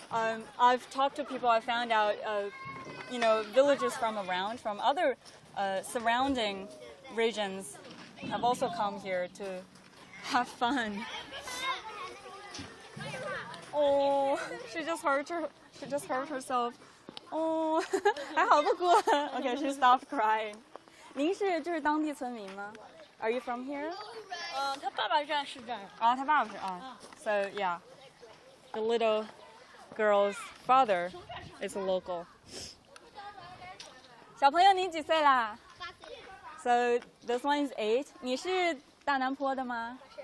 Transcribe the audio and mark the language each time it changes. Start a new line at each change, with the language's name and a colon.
English: I've talked to people. I found out, villagers from other surrounding regions have also come here to have fun. Oh, she just hurt herself. Oh,
Chinese: 还好不哭。
English: Okay, she stopped crying.
Chinese: 您是当地村民吗？
English: Are you from here?
Chinese: 他爸爸是这儿。哦，他爸爸是啊。
English: So yeah, the little girl's father is a local.
Chinese: 小朋友，你几岁啦
English: ？So this one is 8.
Chinese: 你是大南坡的吗？